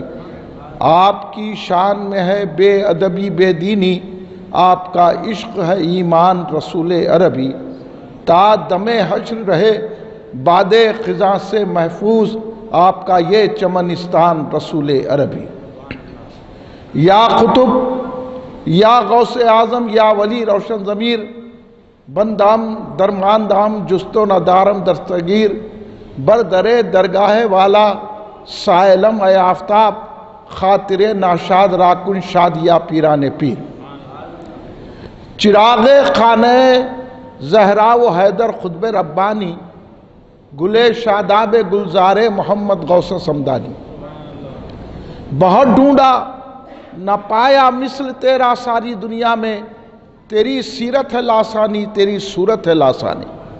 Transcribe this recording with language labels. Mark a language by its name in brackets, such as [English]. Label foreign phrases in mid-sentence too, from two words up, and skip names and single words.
[Urdu] آپ کی شان میں ہے بے ادبی بے دینی، آپ کا عشق ہے ایمان رسول عربی۔ تا دم حشر رہے باد خزاں سے محفوظ، آپ کا یہ چمنستان رسول عربی۔ [Persian] یا قطب یا غوث اعظم یا ولی روشن ضمیر، بندام درماندام جست و ندارم دستگیر، بردرے درگاہ والا سائلم اے آفتاب، خاطر ناشاد راکن شادیا پیران پیر۔ [Urdu] چراغ خانہ زہرا و حیدر خطب ربانی، گلے شاداب گلزار محمد غوث سمدانی۔ بہت ڈھونڈا نہ پایا مثل تیرا ساری دنیا میں، تیری سیرت ہے لاسانی تیری صورت ہے لاسانی۔